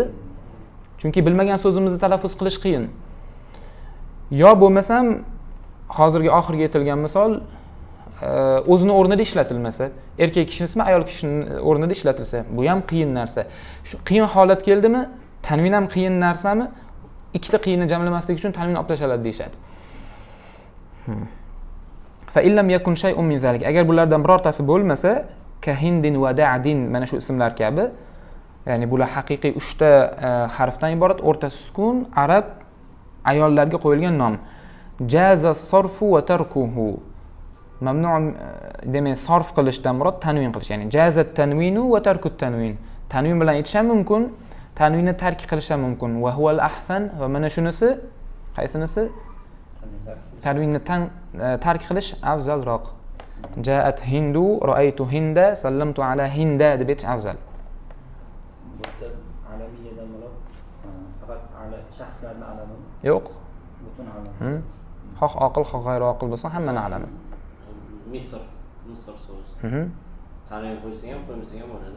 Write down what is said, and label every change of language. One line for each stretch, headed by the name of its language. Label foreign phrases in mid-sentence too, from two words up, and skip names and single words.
Uzbek: Chunki bilmagan so'zimizni talaffuz qilish qiyin. Yo bo'lmasam, hozirgi oxirgi aytilgan misol o'zini o'rnida ishlatilmasa, erkak kishining ismi ayol kishining o'rnida ishlatilsa, bu ham qiyin narsa. Shu qiyin holat keldimi, tanvin ham qiyin narsami? Ikkita qiyinni jamlamaslik uchun tanvin olib tashaladi deyshadi.
Arabic: فإن لم يكن شيء من ذلك.
Uzbek: Agar bulardan birortasi bo'lmasa,
Arabic: كهندٍ ودعدٍ,
Uzbek: mana shu ismlar kabi, ya'ni bular haqiqiy 3 ta harfdan iborat, o'rtasi sukun, arab ayollarga qo'yilgan nom.
Arabic: جاز صرفه وتركه.
Uzbek: Mamnu demak sarf qilishdan murod tanvin qilish, ya'ni
Arabic: جاز التنوين وتركُ التنوين.
Uzbek: Tanvin bilan aytish ham mumkin, tanvinni tark qilish ham mumkin.
Arabic: وهو الأحسن,
Uzbek: va mana shunisi qaysinisi? Tanvinni tark qilish afzalroq.
Arabic: جاءت هندُ، رأيتُ هندَ، سلّمتُ على هندَ
Uzbek: deb aytish afzal. Bu yerda alamiyadan murod faqat shaxslarning alami? Yo'q. Butun alam. Xoh oqil, xoh g'ayri oqil bo'lsa, hammaning alami. Misr so'z. Tanvin qo'ysa ham, qo'ymasa ham bo'ladi.